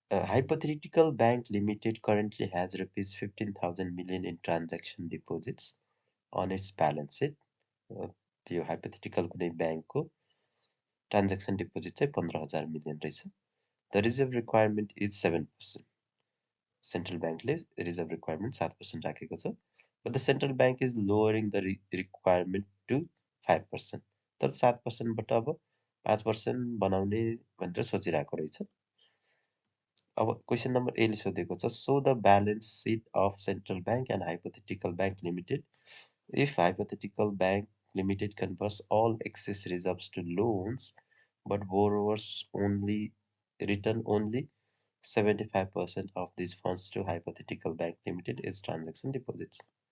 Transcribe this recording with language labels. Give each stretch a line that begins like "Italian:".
English: Hypothetical bank limited currently has rupees 15,000 million in transaction deposits on its balance sheet.
Nepali: यो hypothetical कुनै ब्याङ्कको transaction deposit चाहिँ 15,000 million रहेछ।
English: The reserve requirement is 7%।
Nepali: Central ब्याङ्कले reserve requirement 7% राखेको छ।
English: But the central bank is lowering the requirement to 5%।
Nepali: तर 7%बाट अब 5% बनाउने भनेर सोचिरहेको रहेछ। अब क्वेसन नम्बर ए ले सोधेको छ,
English: So the balance sheet of central bank and hypothetical bank limited if hypothetical bank limited converts all excess reserves to loans but borrowers only return only 75% of these funds to hypothetical bank limited as transaction deposits.